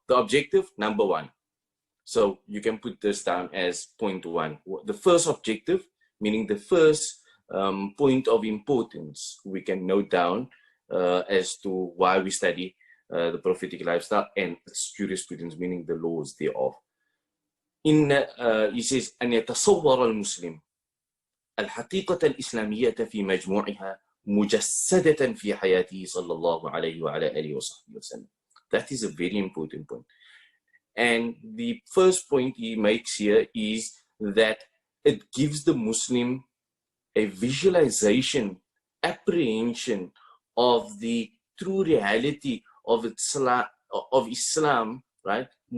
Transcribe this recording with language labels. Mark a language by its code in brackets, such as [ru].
[en] The objective, number one. So you can put this down as point one. The first objective, meaning the first point of importance, we can note down as to why we study the prophetic lifestyle and its jurisprudence, meaning the laws thereof. [ar] He says, أن يتصور المسلم الحقيقة الإسلامية في مجموعها مجسدة في حياته صلى الله عليه وعلى آله وصحبه وسلم. [en] That is a very important point. And the first point he makes here is that it gives the Muslim a visualization, apprehension of the true reality of Islam, right?